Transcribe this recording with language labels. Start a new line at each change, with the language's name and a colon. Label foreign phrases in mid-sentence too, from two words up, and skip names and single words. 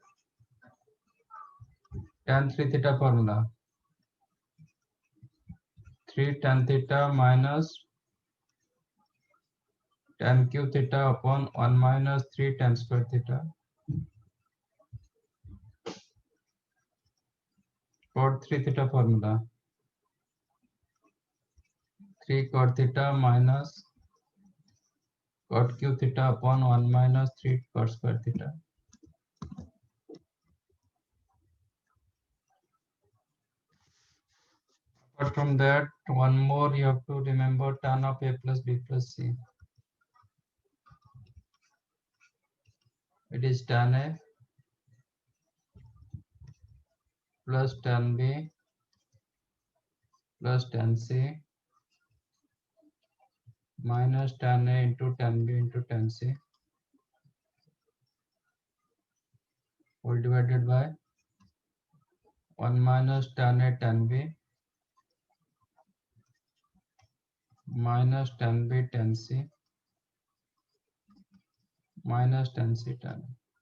English: tan 3 theta formula 3 tan theta minus tan cube theta upon 1 minus 3 tan square theta, cot 3 theta formula 3 cot theta minus cot cube theta upon 1 minus 3 cot square theta. Apart from that, one more you have to remember, tan of a plus b plus c. It is tan a plus tan b plus tan c minus tan A into tan B into tan C whole divided by 1 minus tan A tan B minus tan B tan C minus tan C tan A.